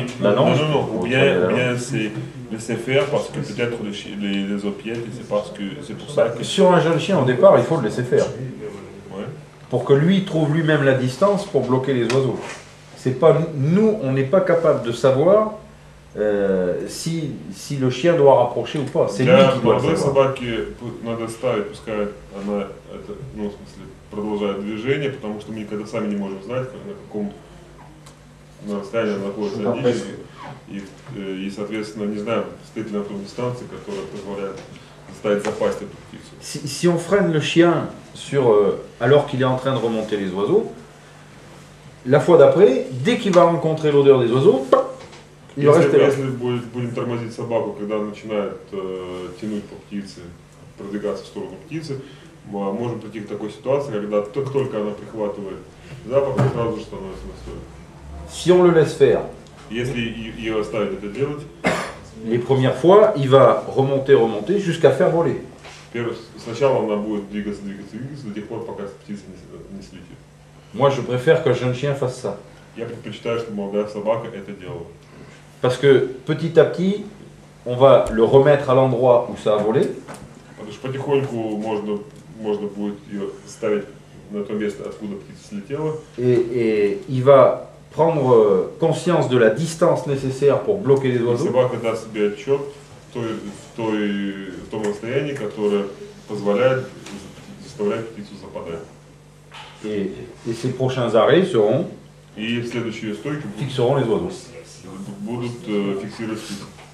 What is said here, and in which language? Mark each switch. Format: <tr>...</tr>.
<fr>non, ou bien c'est laisser faire parce que peut-être les opiètes, c'est pour ça que... Sur un jeune chien, au départ, il faut le laisser faire. Ouais. Pour que lui trouve lui-même la distance pour bloquer les oiseaux. C'est pas, nous, on n'est pas capable de savoir si le chien doit rapprocher ou pas. C'est lui qui doit le savoir.</fr> <ru>Собаке надо ставить, пускай она это, ну, в смысле, продолжает движение, потому что мы никогда сами не можем знать, на каком расстоянии она находится от них, и, соответственно, не знаем, стоит ли на той дистанции, которая позволяет заставить запасть эту птицу.</ru> <fr>Si on freine le chien alors qu'il est en train de remonter les oiseaux, la fois d'après, dès qu'il va rencontrer l'odeur des oiseaux, il va rester là.</fr> <ru>Если будем тормозить собаку, когда она начинает тянуть по птице, продвигаться в сторону птицы, мы можем прийти к такой ситуации, когда только она прихватывает запах, он сразу же становится на стойке.</ru> <fr>Si on le laisse faire,</fr> <ru>Если ее оставить это делать,</ru> <fr>les premières fois, il va remonter jusqu'à faire voler.</fr> <ru>Сначала она будет двигаться до тех пор, пока птица не слетит.</ru> <fr>Moi, je préfère qu'un jeune chien fasse ça.</fr> <ru>Я предпочитаю, чтобы молодая собака это делала.</ru> <fr>Parce que petit à petit, on va le remettre à l'endroit où ça a volé.</fr> <ru>Потому что потихоньку можно будет ее ставить на то место, откуда птица слетела.</ru> <fr>Et il va prendre conscience de la distance nécessaire pour bloquer les oiseaux.</fr> <ru>Собака даст себе отчет в том расстоянии, которое позволяет заставлять птицу западать.</ru> <fr>Et ces prochains arrêts seront</fr> <ru>И следующие стойки</ru> <fr>fixeront les oiseaux.</fr> <ru>будут фиксировать птицу.</ru>